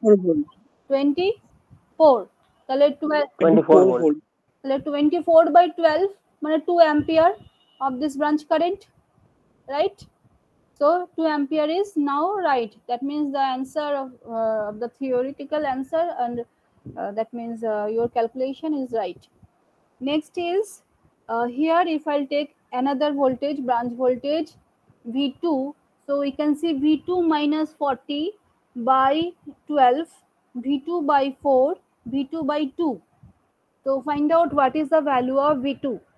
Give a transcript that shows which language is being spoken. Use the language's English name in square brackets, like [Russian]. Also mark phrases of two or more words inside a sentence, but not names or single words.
[Bangla] 24 ভোল্ট 24, তাহলে 24 ভোল্ট [English] তাহলে 24 by 12 মানে 2 ampere of this branch current, right? So 2 ampere is now right. That means the answer of the theoretical answer, and that means your calculation is right. Next is here, if I'll take another voltage, branch voltage V2, so we can see V2 minus 40 by 12, V2 by 4, V2 by 2. So find out what is the value of V2.